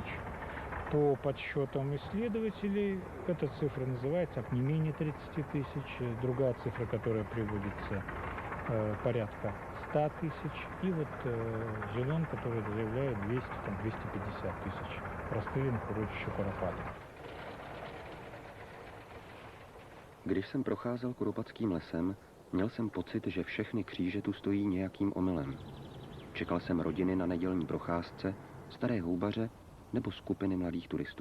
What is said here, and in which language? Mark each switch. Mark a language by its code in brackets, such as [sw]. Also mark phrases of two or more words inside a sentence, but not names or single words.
[ru] По подсчетам исследователей, эта цифра называется не менее 30 тысяч. Другая цифра, которая приводится, порядка 100 тысяч. И вот Зелен, который заявляет 200-250 тысяч расстрелянных урочища Куропатов. [cs] Když jsem procházel Kuropatským lesem, měl jsem pocit, že všechny kříže tu stojí nějakým omylem. Čekal jsem rodiny na nedělní procházce, staré houbaře nebo skupiny mladých turistů.